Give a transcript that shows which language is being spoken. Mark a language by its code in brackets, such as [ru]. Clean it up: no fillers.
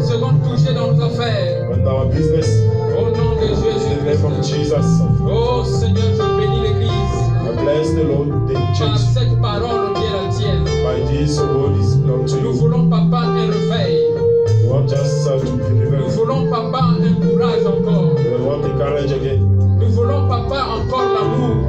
[fr] Second toucher dans nos affaires. [en] And our business. [fr] Au nom de [en] In the name of [fr] Jésus. [en] Jesus. [fr] Oh Seigneur, je bénis l'Église [en] I bless the Lord, the [fr] par [en] church. [fr] cette parole qui est la tienne. [en] By this word is belong to [fr] Nous voulons, papa, un réveil. [en] We want just to be [fr] Nous [en] revealed. [fr] voulons, papa, un courage encore. [en] We want the courage again. [fr] Nous voulons, papa, encore l'amour.